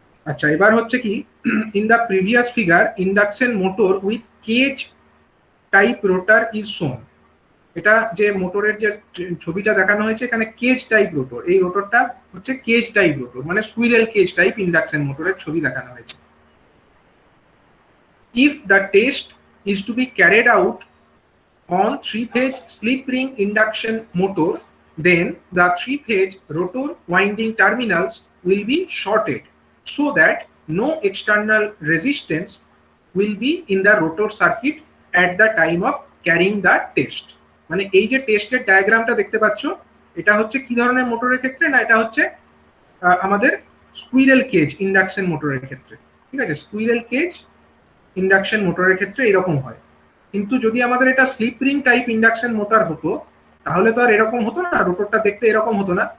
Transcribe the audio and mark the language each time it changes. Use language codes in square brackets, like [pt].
[bn] আচ্ছা, এবার হচ্ছে কি, [en] In the previous figure induction motor with cage type rotor is shown. [bn] এটা যে মোটরের যে ছবিটা দেখানো হয়েছে এখানে কেজ টাইপ রোটর, এই রোটরটা হচ্ছে কেজ টাইপ রোটর, মানে স্কুইরেল কেজ টাইপ ইন্ডাকশন মোটরের ছবি দেখানো হয়েছে। [en] If the test is to be carried out on 3-phase slip ring induction motor, then the 3-phase rotor winding terminals will be shorted so that no external resistance will be in the rotor circuit at the time of carrying the test। [bn] মানে এই যে টেস্টের ডায়াগ্রামটা দেখতে পাচ্ছ, এটা হচ্ছে কি ধরনের মোটরের ক্ষেত্রে, না এটা হচ্ছে আমাদের স্কুইরেল কেজ ইন্ডাকশন মোটরের ক্ষেত্রে। ঠিক আছে, স্কুইরেল কেজ ইন্ডাকশন মোটরের ক্ষেত্রে এরকম হয়। কিন্তু যদি আমাদের এটা slip ring type induction motor হতো তাহলে তো আর এরকম হতো না, রোটরটা দেখতে এরকম হতো না।